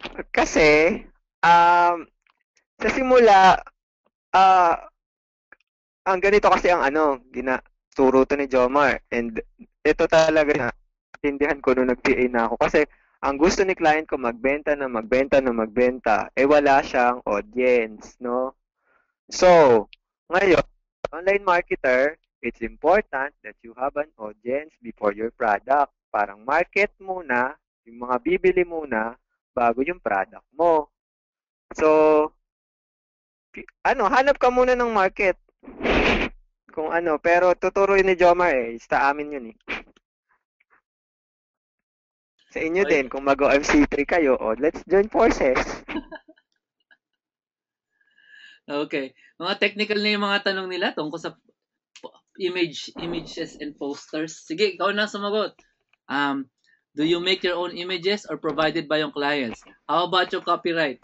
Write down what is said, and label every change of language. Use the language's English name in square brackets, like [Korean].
[Filipino] Kasi, sa simula, ang ganito kasi ang turo to ni Jomar. And ito talaga na tindihan ko nung nag-PA na ako. Kasi ang gusto ni client ko magbenta na magbenta na magbenta, wala siyang audience, no? [English] So, [Filipino] ngayon, [English] online marketer, it's important that you have an audience before your product. [Filipino] Parang market muna, yung mga bibili muna, bago yung product mo. So, hanap ka muna ng market. Kung pero tuturuin ni Jomar sa amin yun eh. Sa inyo din, kung mag-OMC3 kayo, [English] let's join forces. Okay. [Filipino] Mga technical na yung mga tanong nila tungkol sa images and posters. Sige, ikaw na sumagot. [English] Do you make your own images or provided by yung clients? How about your copyright?